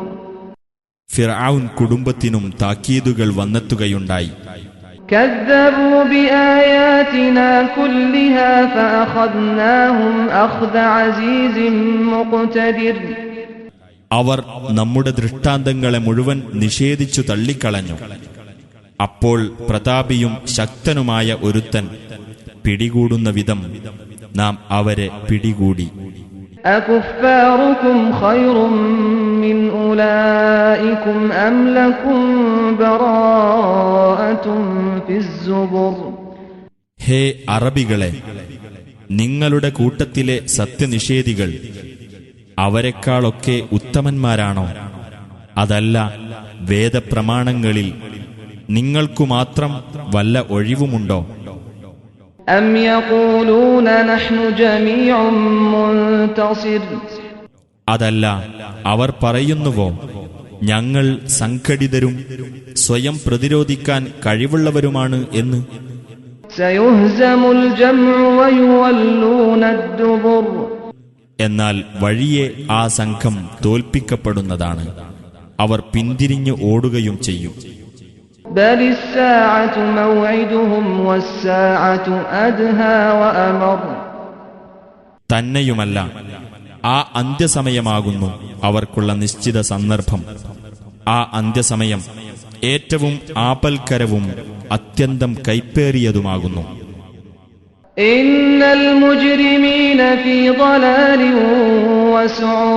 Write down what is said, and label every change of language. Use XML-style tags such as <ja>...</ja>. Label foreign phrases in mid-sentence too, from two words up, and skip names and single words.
<ml>ഫിർഔൻ കുടുംബത്തിനും താക്കീതുകൾ വന്നെത്തുകയുണ്ടായി.</ml> <ar>كَذَّبُوا بِآيَاتِنَا كُلِّهَا فَأَخَذْنَاهُمْ أَخْذَ عَزِيزٍ مُقْتَدِرٍ</ar> <ml>അവർ നമ്മുടെ ദൃഷ്ടാന്തങ്ങളെ മുഴുവൻ നിഷേധിച്ചു തള്ളിക്കളഞ്ഞു. അപ്പോൾ പ്രതാപിയും ശക്തനുമായ ഒരുത്തൻ പിടികൂടുന്ന വിധം നാം അവരെ പിടികൂടി.</ml> <ar>أَكُفَّارُكُمْ خَيْرٌ مِّنْ أُولَٰئِكُمْ أَمْ لَكُمْ بَرَاءَةٌ فِي الزُّبُرِ</ar> <ml>ഹേ അറബികളെ, നിങ്ങളുടെ കൂട്ടത്തിലെ സത്യനിഷേധികൾ അവരെക്കാളൊക്കെ ഉത്തമന്മാരാണോ? അതല്ല, വേദപ്രമാണങ്ങളിൽ നിങ്ങൾക്കു മാത്രം വല്ല ഒഴിവുമുണ്ടോ?</ml> <ar>أَمْ يَقُولُونَ نَحْنُ جَمِيعٌ مُّنتَصِرٌ</ar> <ml>അതല്ല, അവർ പറയുന്നുവോ ഞങ്ങൾ സംഘടിതരും സ്വയം പ്രതിരോധിക്കാൻ കഴിവുള്ളവരുമാണ് എന്ന്?</ml> <ar>سَيُهْزَمُ الْجَمْعُ وَيُوَلُّونَ الدُّبُرَ</ar> <ml>എന്നാൽ വഴിയെ ആ സംഘം തോൽപ്പിക്കപ്പെടുന്നതാണ്. അവർ പിന്തിരിഞ്ഞു ഓടുകയും ചെയ്യും.</ml> <ar>بَلِ السَّاعَةُ مَوْعِدُهُمْ وَالسَّاعَةُ أَدْهَى وَأَمَرُّ</ar> <ml>തന്നെയുമല്ല, ആ അന്ത്യസമയമാകുന്നു അവർക്കുള്ള നിശ്ചിത സന്ദർഭം. ആ അന്ത്യസമയം ഏറ്റവും ആപൽക്കരവും അത്യന്തം കൈപ്പേറിയതുമാകുന്നു.</ml> <ar>إن المجرمين في ضلال وسعر</ar>